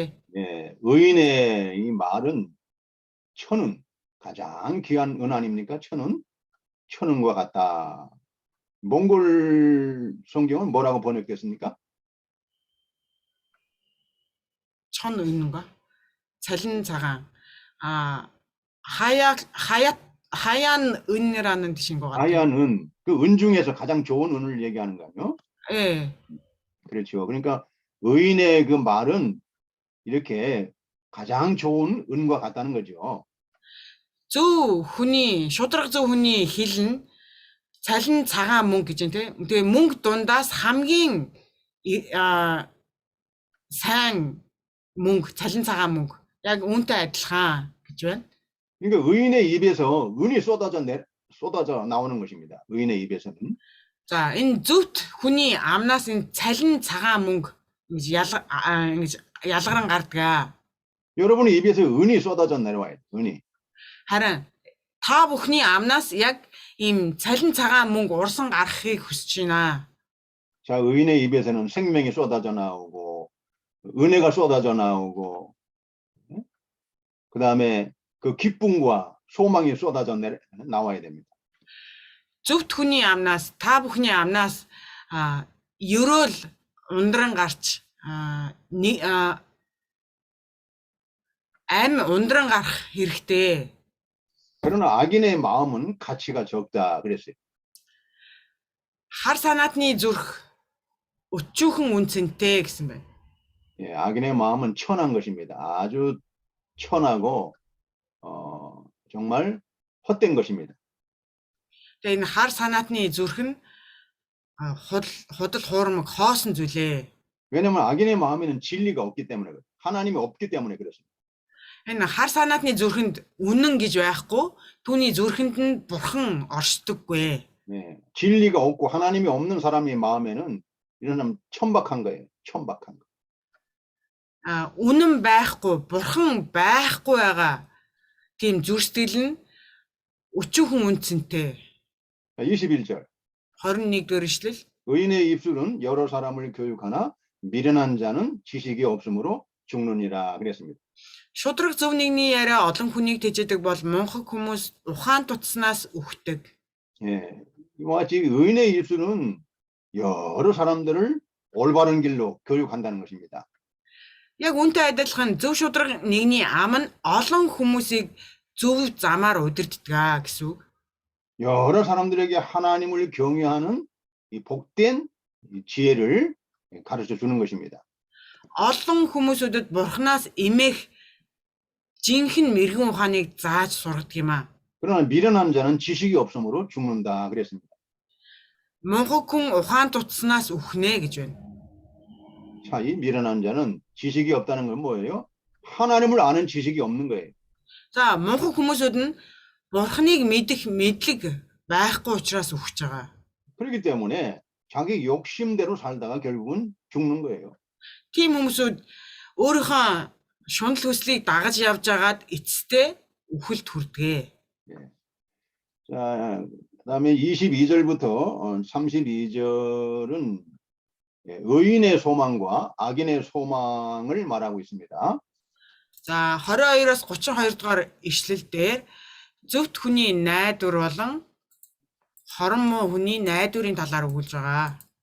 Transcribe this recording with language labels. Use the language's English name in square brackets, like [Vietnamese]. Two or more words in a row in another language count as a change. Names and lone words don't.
[Korean] 예, 의인의 이 말은 천은 가장 귀한 은 아닙니까? 천은과 같다. 몽골 성경은 뭐라고 번역됐습니까? 천 은인가? [Mongolian] цалин цагаан. [Korean] 하얀 은이라는 뜻인 것 같아요. 하얀 은, 그 은 중에서 가장 좋은 은을 얘기하는 거요. 예. 그렇죠. 그러니까 의인의 그 말은 이렇게 가장 좋은 은과 같다는 거죠. [Mongolian] шудраг зөв хүний хэл нь цалин цагаан мөнгө гэж байна тийм. Тэгээ мөнгө дундаас хамгийн сайн мөнгө, цалин цагаан мөнгө. Яг үүнтэй адилхан гэж байна. [Korean] 그러니까 의인의 입에서 은이 쏟아져 나오는 것입니다. 의인의 입에서는. [Mongolian] За энэ зөвхт хүний амнаас энэ цалин цагаан мөнгө ингэж ялгаран гардаг. [Korean] 여러분의 입에서 은이 쏟아져 내려와요. 은이. [Mongolian] Харин та бүхний амнаас яг ийм цалин цагаан мөнгө урсан гарахыг хүсэж байна. [Korean] 자, 의인의 입에서는 생명이 쏟아져 나오고 은혜가 쏟아져 나오고 그 다음에 그 기쁨과 소망이 쏟아져 나와야 됩니다. [Mongolian] Зөвхт хүний амнаас та бүхний амнаас ерөөл ундран гарч ам ундран гарах хэрэгтэй. [Korean] 그러나 악인의 마음은 가치가 적다 그랬어요. [Mongolian] Хар санаатны зүрх өчүүхэн үнцэнтэй гэсэн байна. [Korean] 예, 악인의 마음은 천한 것입니다. 아주 천하고 정말 헛된 것입니다. [Mongolian] Тэгээ энэ хар санаатны зүрх нь худал хуурмаг хоосон зүйлээ. [Korean] 왜냐하면 악인의 마음에는 진리가 없기 때문에 그래요. 하나님이 없기 때문에 그렇습니다. [Mongolian] Энэ хар санаатны зүрхэнд үнэн гэж байхгүй, түүний зүрхэнд нь бурхан оршдоггүй. [Korean] 네, 진리가 없고 하나님이 없는 사람의 마음에는 이런 사람 천박한 거예요. 천박한 거. [Mongolian] Үнэн байхгүй, бурхан байхгүй байгаа тийм зүрстэл нь өчүүхэн үнцэнтэй. [Korean] 21절. [Mongolian] 21-р ишлэл. [Korean] 의인의 입술은 여러 사람을 교육하나 미련한 자는 지식이 없으므로 죽느니라 그랬습니다. [Mongolian] Шудраг зөв нэгний яриа олон хүнийг тэжээдэг бол мунхаг хүмүүс ухаан тутснаас үхдэг. [Korean] 예, 이와 같이 의인의 입술은 여러 사람들을 올바른 길로 교육한다는 것입니다. [Mongolian] Яг үүнтэй адилхан зөв шударга нэгний ам нь олон хүмүүсийг зөв замаар удирддаг гэсэн үг. [Korean] 여러 사람들에게 하나님을 경외하는 이 복된 이 지혜를 가르쳐 주는 것입니다. [Mongolian] Олон хүмүүсүүдэд бурхнаас эмээх жинхэнэ мэрэгэн ухааныг зааж сургадаг юм аа. [Korean] 그러나 미련한 자는 지식이 없으므로 죽는다 그랬습니다. [Mongolian] Мунхаг хүн ухаан тутснаас үхнэ гэж байна. [Korean] 자, 이 미련한 자는 지식이 없다는 건 뭐예요? 하나님을 아는 지식이 없는 거예요. [Mongolian] За мунхаг хүмүүсүүд нь бурхныг мэдэх мэдлэг байхгүй учраас үхэж байгаа. [Korean] 그렇기 때문에 자기 욕심대로 살다가 결국은 죽는 거예요. [Mongolian] Тийм хүмүүсүүд өөрийнхөө шунал хүслийг дагаж явж агаад эцэстээ үхэлд хүрдэгэ. [Korean] 자, 그다음에 22절부터 32절은 의인의 소망과 악인의 소망을 말하고 있습니다. [Mongolian] За 22-оос 32 дугаар ишлэл дээр зөвхт хүний найдвар болон хорон муу хүний найдварын талаар өгүүлж байгаа.